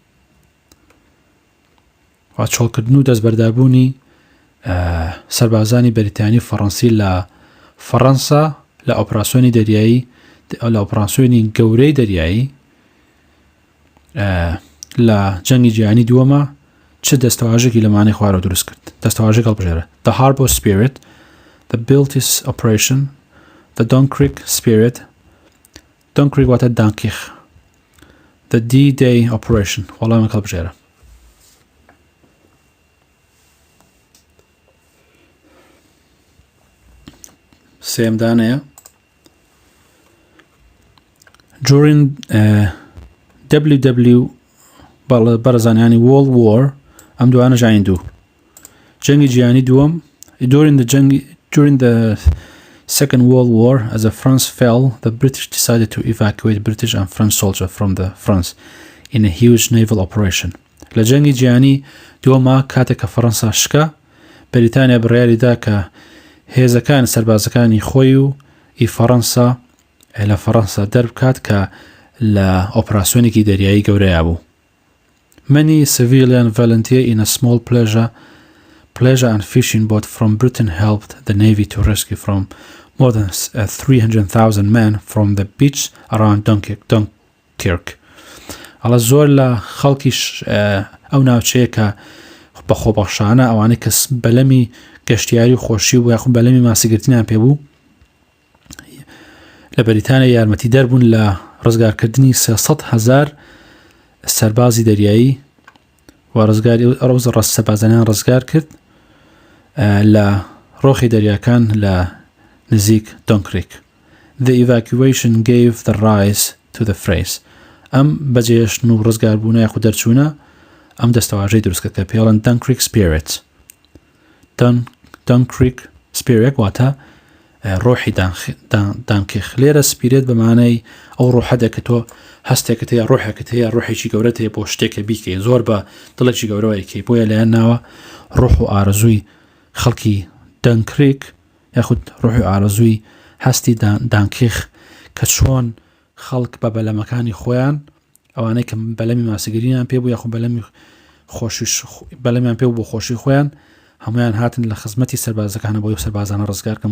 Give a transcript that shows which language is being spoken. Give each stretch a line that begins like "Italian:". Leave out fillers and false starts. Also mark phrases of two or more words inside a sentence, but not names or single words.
Central Kurdish: وا چۆڵکردن و دەستبەرداربوونی سەربازانی بەریتانی و فەڕەنسی لە فەڕەنسا لە ئۆپراسیۆنی دەریایی، لە ئۆپراسیۆنی گەورەی دەریایی لە جەنگی جیهانی دووەمە چ دەستەواژێکی لەمانەی خوارەوە دروست کرد؟ دەستەواژێک هەڵبژێرە:
English: The Harbour Spirit, the Baltic Operation, the Dunkirk Spirit, Dunkirk واتە دانکیخ، the D-Day Operation.
Central Kurdish: وەڵامێک هەڵبژێرە. سێمدانەیە: During بەرەزانیانی World War ئەم دوانە ژاین دوو جەنگی جیهانی دووەم.
English: During the Second World War, as France fell, the British decided to evacuate British and French soldiers from the France in a huge naval operation.
Central Kurdish: لە جەنگی جیهانی دووەمە کاتێک کە فەڕەنسا شکا، بەریتانیا بڕیاریدا کە هێزەکان سەربازەکانی خۆی و فەڕەنسا لە فەڕەنسا دەربکات کە لە ئۆپراسیۆنێکی دەریایی گەورەیە بوو.
English: Many civilian volunteers in a small pleasure and fishing boat from Britain helped the Navy to rescue from more than 300,000 men from the beach around Dunkirk.
Central Kurdish: ئەڵە زۆر لە خەڵکیش ئەو ناوچەیە کە بەخۆبەخشانە ئەوانەی کە بەلەمی گەشتیاری و خۆشی و یاخود بەلەمی ماسیگرتنیان پێبوو لە بەریتانیا یارمەتی دەربوون لە ڕزگارکردنی 300,000 سەربازی دەریایی و ڕزگاری ئەوز سەربازانیان ڕزگار کرد لە ڕۆخی دەریاکان لە نزیک دۆنکریک.
English: The evacuation gave the rise to the phrase.
Central Kurdish: ئەم بەجێهێشتن و ڕزگاربوونە یاخود دەرچوونە ئەم دەستەواژەی دروست کرد کە پێڵەن
English: Dunkirk Spirit. Dunkirk Spirit
Central Kurdish: واتە ڕۆحی دانکیخ. لێرە سپیرێت بەمانەی ئەو ڕۆحەدە کە تۆ هەستێکت هەیە، ڕۆحێکت هەیە، ڕۆحێکی گەورەت هەیە بۆ شتێکە بیکەی، زۆر بە دڵێکی گەورەوەیکەی، بۆیە لەیان ناوە ڕۆح و ئارەزووی خەڵکی دەنکریک یاخود ڕۆحی و ئارەزووی هەستی دانکیخ کە چۆن خەڵک بە بەلەمەکانی خۆیان ئەوانەی کە بەلەمی ماسیگرینیان پێبوو یاخود بەلەمیان پێ بۆ خۆشی خۆیان هەمویان هاتن لە خزمەتی سەربازەکانە بۆی سەربازانە ڕزگارکەن.